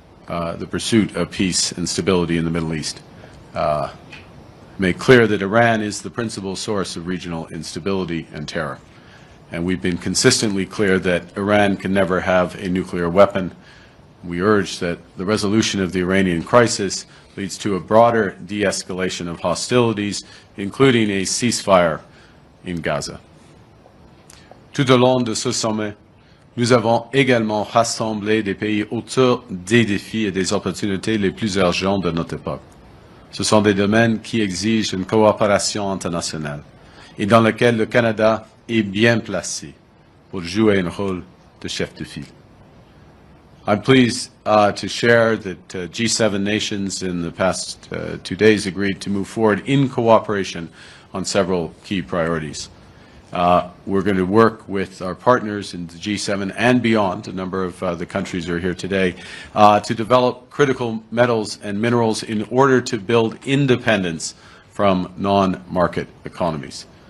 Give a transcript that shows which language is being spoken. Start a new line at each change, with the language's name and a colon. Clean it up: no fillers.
English: the pursuit of peace and stability in the Middle East. Make clear that Iran is the principal source of regional instability and terror. And we've been consistently clear that Iran can never have a nuclear weapon. We urge that the resolution of the Iranian crisis leads to a broader de-escalation of hostilities, including a ceasefire in Gaza.
French: Tout au long de ce sommet, nous avons également rassemblé des pays autour des défis et des opportunités les plus urgents de notre époque. Ce sont des domaines qui exigent une coopération internationale et dans lesquels le Canada est bien placé pour jouer un rôle de chef de file.
English: I'm pleased to share that G7 nations in the past 2 days agreed to move forward in cooperation on several key priorities. We're going to work with our partners in the G7 and beyond, a number of the countries are here today, to develop critical metals and minerals in order to build independence from non-market economies.